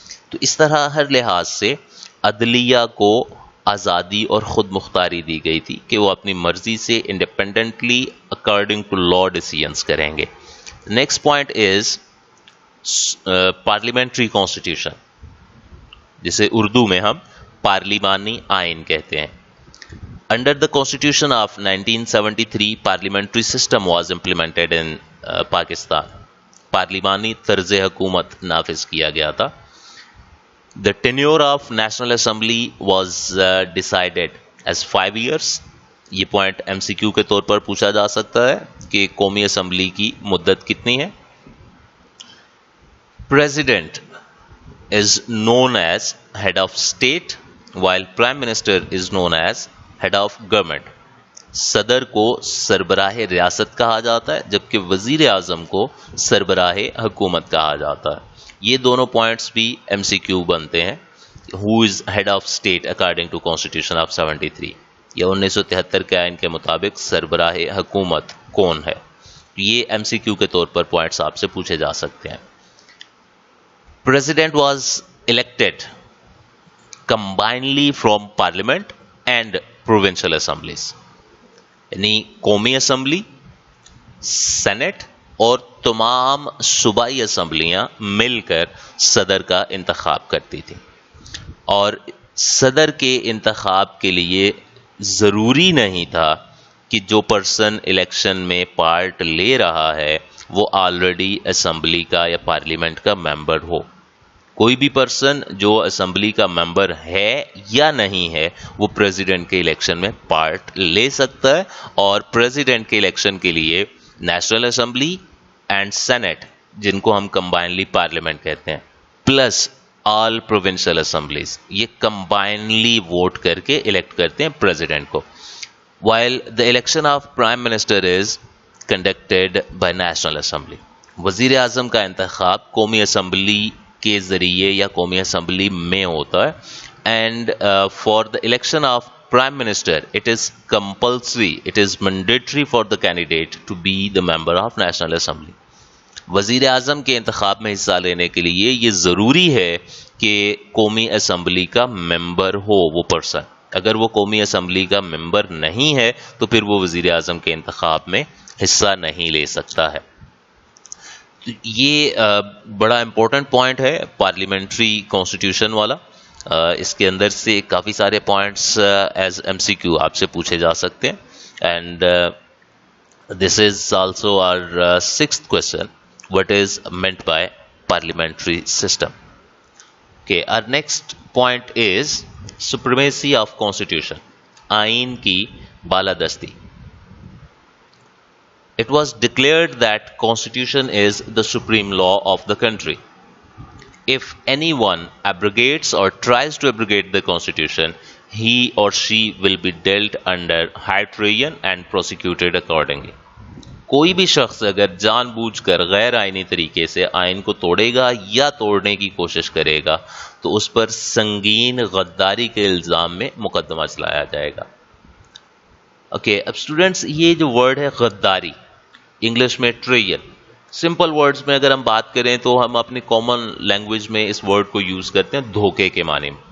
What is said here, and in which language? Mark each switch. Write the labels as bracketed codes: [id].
[ur] تو اس طرح ہر لحاظ سے عدلیہ کو آزادی اور خود مختاری دی گئی تھی کہ وہ اپنی مرضی سے independently according to law decisions کریں گے. Next point is parliamentary constitution, جسے اردو میں ہم پارلیمانی آئین کہتے ہیں. [en] Under the Constitution of 1973, parliamentary system was implemented in Pakistan. [ur] پارلیمانی طرز حکومت نافذ کیا گیا تھا. [en] The tenure of National Assembly was decided as 5 years. [ur] یہ پوائنٹ ایم سی کیو کے طور پر پوچھا جا سکتا ہے کہ قومی اسمبلی کی مدت کتنی ہے. [en] President is known as head of state while Prime Minister is known as head of government. [ur] صدر کو سربراہ ریاست کہا جاتا ہے جبکہ وزیر اعظم کو سربراہ حکومت کہا جاتا ہے. یہ دونوں پوائنٹس بھی ایم سی کیو بنتے ہیں. [en] Who is head of state according to Constitution of 73 [ur] یا 1973 کے آئین کے مطابق سربراہ حکومت کون ہے. یہ ایم سی کیو کے طور پر پوائنٹس آپ سے پوچھے جا سکتے ہیں. [en] President was elected combinedly from Parliament and Provincial Assemblies. [ur] یعنی قومی اسمبلی، سینٹ اور تمام صوبائی اسمبلیاں مل کر صدر کا انتخاب کرتی تھی. اور صدر کے انتخاب کے لیے ضروری نہیں تھا کہ جو پرسن الیکشن میں پارٹ لے رہا ہے وہ آلریڈی اسمبلی کا یا پارلیمنٹ کا ممبر ہو. کوئی بھی پرسن جو اسمبلی کا ممبر ہے یا نہیں ہے وہ پریزیڈنٹ کے الیکشن میں پارٹ لے سکتا ہے. اور پریزیڈنٹ کے الیکشن کے لیے نیشنل اسمبلی اینڈ سینٹ، جن کو ہم کمبائنلی پارلیمنٹ کہتے ہیں، پلس آل پروونشل اسمبلیز، یہ کمبائنلی ووٹ کر کے الیکٹ کرتے ہیں پریزیڈنٹ کو. [en] While the election of prime minister is conducted by national assembly. [ur] وزیر اعظم کا انتخاب قومی اسمبلی کے ذریعے یا قومی اسمبلی میں ہوتا ہے. [en] And for the election of prime minister it is compulsory, it is mandatory for the candidate to be the member of national assembly. [ur] وزیر اعظم کے انتخاب میں حصہ لینے کے لیے یہ ضروری ہے کہ قومی اسمبلی کا ممبر ہو وہ پرسن. اگر وہ قومی اسمبلی کا ممبر نہیں ہے تو پھر وہ وزیر اعظم کے انتخاب میں حصہ نہیں لے سکتا ہے. یہ بڑا امپورٹنٹ پوائنٹ ہے پارلیمنٹری کانسٹیٹیوشن والا. اس کے اندر سے کافی سارے پوائنٹس ایز ایم سی کیو آپ سے پوچھے جا سکتے ہیں. [en] And this is also our sixth question, what is meant by parliamentary system. Okay, our next point is supremacy of constitution. [ur] آئین کی بالادستی. [en] It was declared that constitution is the supreme law of the country. If anyone abrogates or tries to abrogate the constitution, he or she will be dealt under high treason and prosecuted accordingly. [ur] کوئی بھی شخص اگر جان بوجھ کر غیر آئینی طریقے سے آئین کو توڑے گا یا توڑنے کی کوشش کرے گا تو اس پر سنگین غداری کے الزام میں مقدمہ چلایا جائے گا. اوکے، اب اسٹوڈینٹس یہ جو ورڈ ہے غداری، انگلش میں ٹریئن، سمپل ورڈز میں اگر ہم بات کریں تو ہم اپنی کامن لینگویج میں اس ورڈ کو یوز کرتے ہیں دھوکے کے معنی میں.